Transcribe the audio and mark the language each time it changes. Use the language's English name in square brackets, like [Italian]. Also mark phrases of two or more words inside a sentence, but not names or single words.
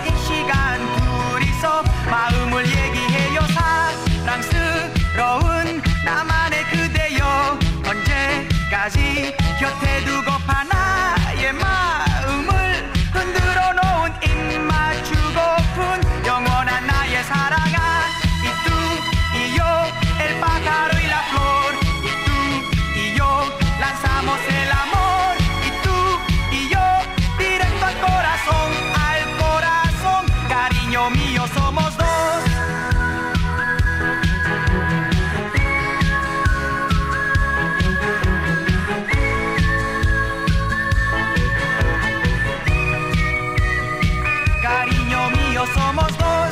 [Korean] 이 시간 둘이서 마음을 얘기해요. 사랑스러운 나만의 그대여. 언제까지 곁에 두고파 나의 마음을 흔들어 놓은 입맞추고픈 영원한 나의 사랑아. [Spanish] Y tú y yo, el pájaro y la flor. Y tú y yo, lanzamos el amor. Y tú y yo, directo al corazón, al corazón. Cariño mío, somos dos. Cariño mío, somos dos.